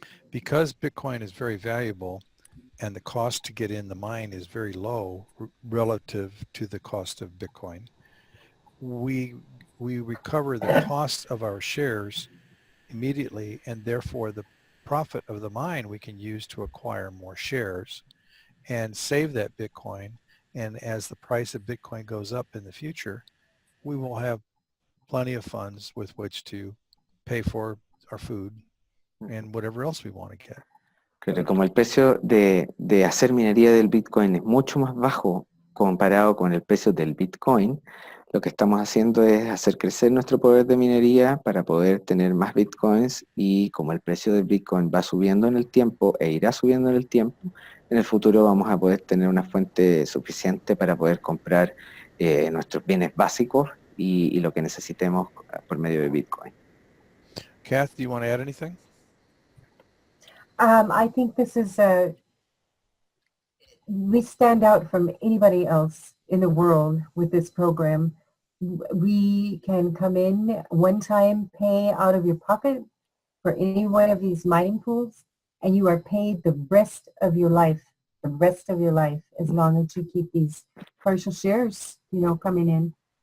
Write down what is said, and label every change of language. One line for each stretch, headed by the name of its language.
English: Because Bitcoin is very valuable and the cost to get in the mine is very low relative to the cost of Bitcoin, we recover the cost of our shares immediately, and therefore the profit of the mine we can use to acquire more shares and save that Bitcoin. And as the price of Bitcoin goes up in the future, we will have plenty of funds with which to pay for our food and whatever else we want to get.
Spanish: Pero como el precio de hacer minería del bitcoin es mucho más bajo comparado con el precio del bitcoin, lo que estamos haciendo es hacer crecer nuestro poder de minería para poder tener más bitcoins, y como el precio del bitcoin va subiendo en el tiempo e irá subiendo en el tiempo, en el futuro vamos a poder tener una fuente suficiente para poder comprar nuestros bienes básicos y lo que necesitemos por medio de bitcoin.
English: Kath, do you want to add anything? I think this is we stand out from anybody else in the world with this program. We can come in one time, pay out of your pocket for any one of these mining pools, and you are paid the rest of your life, as long as you keep these partial shares, coming in.